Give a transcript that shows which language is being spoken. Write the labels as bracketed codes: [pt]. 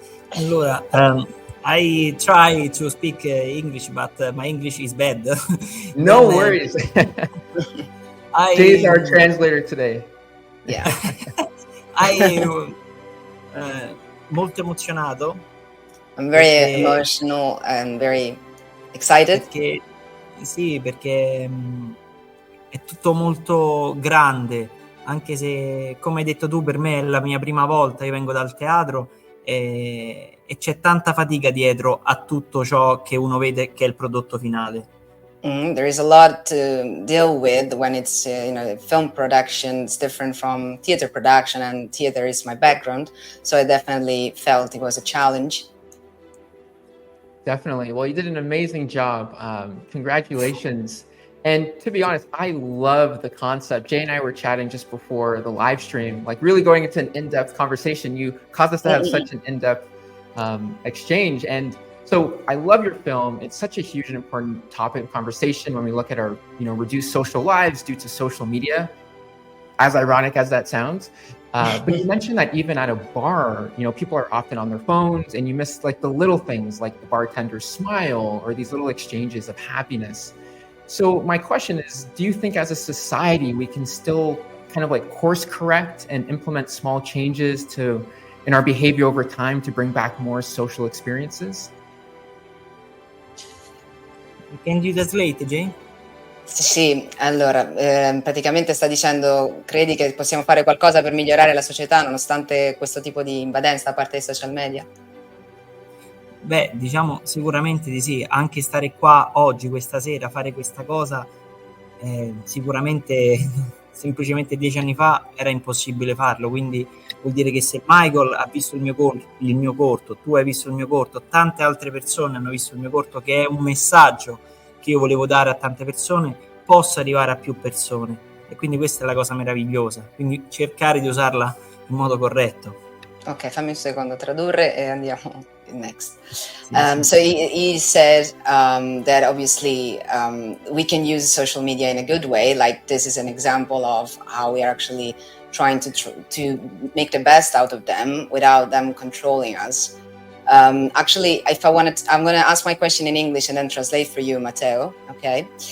[en] Allora, I try to speak English, but my English is bad. No worries. Jay is our translator today. [it] Yeah. I molto emozionato. [en] I'm very emotional and very excited. [it] Perché è tutto molto grande, anche se, come hai detto tu, per me è la mia prima volta, io vengo dal teatro e c'è tanta fatica dietro a tutto ciò che uno vede che è il prodotto finale. [en] There is a lot to deal with when it's film production. It's different from theater production, and theater is my background, so I definitely felt it was a challenge. definitely. Well, you did an amazing job. Congratulations. And to be honest, I love the concept. Jay and I were chatting just before the live stream, like really going into an in-depth conversation. You caused us to have such an in-depth exchange. And so I love your film. It's such a huge and important topic of conversation when we look at our, reduced social lives due to social media, as ironic as that sounds. But you mentioned that even at a bar, people are often on their phones and you miss like the little things like the bartender's smile or these little exchanges of happiness. So my question is, do you think as a society, we can still kind of like course correct and implement small changes in our behavior over time to bring back more social experiences? Can you translate, Jay? [it] Sì, allora, praticamente sta dicendo, credi che possiamo fare qualcosa per migliorare la società nonostante questo tipo di invadenza da parte dei social media? Beh, diciamo sicuramente di sì, anche stare qua oggi, questa sera, fare questa cosa, sicuramente semplicemente 10 anni fa era impossibile farlo, quindi vuol dire che se Michael ha visto il mio corto, tu hai visto il mio corto, tante altre persone hanno visto il mio corto, che è un messaggio che io volevo dare a tante persone, possa arrivare a più persone, e quindi questa è la cosa meravigliosa, quindi cercare di usarla in modo corretto. Ok, fammi un secondo tradurre e andiamo next. [en] So he said that obviously we can use social media in a good way. Like this is an example of how we are actually trying to make the best out of them without them controlling us. Actually, if I wanted, I'm going to ask my question in English and then translate for you, Matteo. Okay.